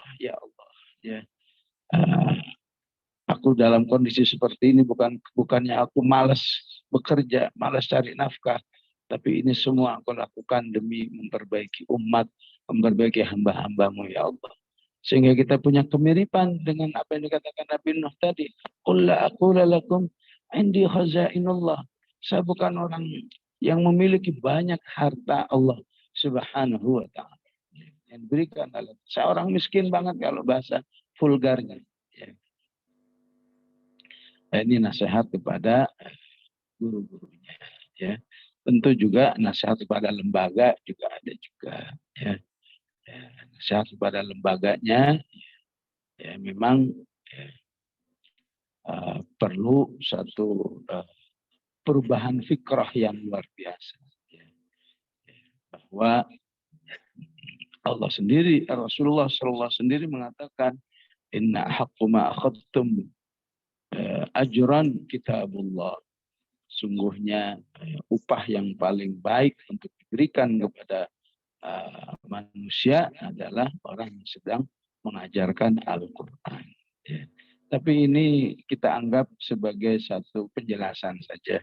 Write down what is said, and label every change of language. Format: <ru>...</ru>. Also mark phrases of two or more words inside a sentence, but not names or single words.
<id>Ya Allah ya, aku dalam kondisi seperti ini bukannya aku malas bekerja, malas cari nafkah, tapi ini semua aku lakukan demi memperbaiki umat, memperbaiki hamba-hambamu ya Allah. Sehingga kita punya kemiripan dengan apa yang dikatakan Nabi Nuh tadi.</id> <ar>قل لا أقول لكم عندي خزائن الله.</ar> <id>Saya bukan orang yang memiliki banyak harta Allah</id> <ar>سبحانه وتعالى.</ar> <id>Yang diberikan oleh saya orang miskin banget kalau bahasa vulgarnya. Ya. Ini nasihat kepada guru-gurunya. Ya. Tentu juga nasihat kepada lembaga juga ada juga. Ya. Ya. Nasihat kepada lembaganya ya memang ya, perlu satu perubahan fikrah yang luar biasa. Ya. Ya. Bahwa Allah sendiri, Rasulullah SAW sendiri mengatakan,</id> <ar>إن حق ما أخذتم أجرا كتاب الله.</ar> <id>Sungguhnya upah yang paling baik untuk diberikan kepada manusia adalah orang yang sedang mengajarkan Al-Quran. Ya. Tapi ini kita anggap sebagai satu penjelasan saja.</id>